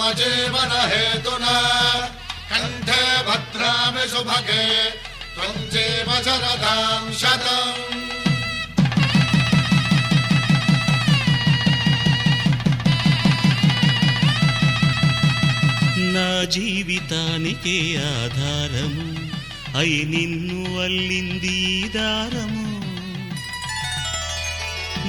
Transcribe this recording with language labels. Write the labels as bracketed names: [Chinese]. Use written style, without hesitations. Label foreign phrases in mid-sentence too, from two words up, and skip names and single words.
[Sanskrit] जीवन हेतुना कण्ठे भद्रामि सुभगे त्वं जीव शरदां शतम्. [Telugu] నా జీవితానికే ఆధారము అయి నిన్ను అల్లింది ఈ దారము.